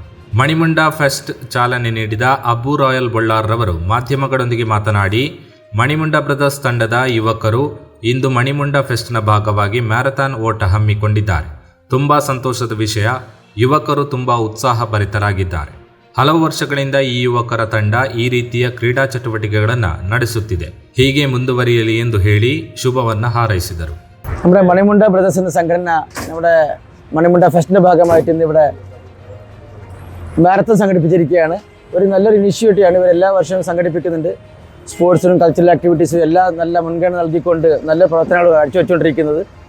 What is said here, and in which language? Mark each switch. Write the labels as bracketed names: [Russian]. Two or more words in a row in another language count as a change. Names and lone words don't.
[Kannada] ಮಣಿಮುಂಡ ಫೆಸ್ಟ್ ಚಾಲನೆ ನೀಡಿದ ಅಬು ರಾಯಲ್ ಬೊಳ್ಳಾರ್ ರವರು ಮಾಧ್ಯಮಗಳೊಂದಿಗೆ ಮಾತನಾಡಿ, ಮಣಿಮುಂಡ ಬ್ರದರ್ಸ್ ತಂಡದ ಯುವಕರು ಇಂದು ಮಣಿಮುಂಡ ಫೆಸ್ಟ್ನ ಭಾಗವಾಗಿ ಮ್ಯಾರಥಾನ್ ಓಟ ಹಮ್ಮಿಕೊಂಡಿದ್ದಾರೆ. ತುಂಬಾ ಸಂತೋಷದ ವಿಷಯ, ಯುವಕರು ತುಂಬಾ ಉತ್ಸಾಹಭರಿತರಾಗಿದ್ದಾರೆ. ಹಲವು ವರ್ಷಗಳಿಂದ ಈ ಯುವಕರ ತಂಡ ಈ ರೀತಿಯ ಕ್ರೀಡಾ ಚಟುವಟಿಕೆಗಳನ್ನು ನಡೆಸುತ್ತಿದೆ. ಹೀಗೆ ಮುಂದುವರಿಯಲಿ ಎಂದು ಹೇಳಿ ശുഭവന്ന് ഹാരൈസിದರು. [Malayalam] നമ്മുടെ മണിമുണ്ട ബ്രദേഴ്സ് എന്ന സംഘടന നമ്മുടെ മണിമുണ്ട ഫെസ്റ്റിൻ്റെ ഭാഗമായിട്ട് ഇന്ന് ഇവിടെ മാരത്തൺ സംഘടിപ്പിച്ചിരിക്കുകയാണ്. ഒരു നല്ലൊരു ഇനിഷ്യേറ്റീവാണ് ഇവർ എല്ലാ വർഷവും സംഘടിപ്പിക്കുന്നുണ്ട്. സ്പോർട്സിനും [English] cultural activities [Malayalam] എല്ലാം നല്ല മുൻഗണന നൽകിക്കൊണ്ട് നല്ല പ്രവർത്തനങ്ങൾ കാഴ്ചവെച്ചുകൊണ്ടിരിക്കുന്നത്.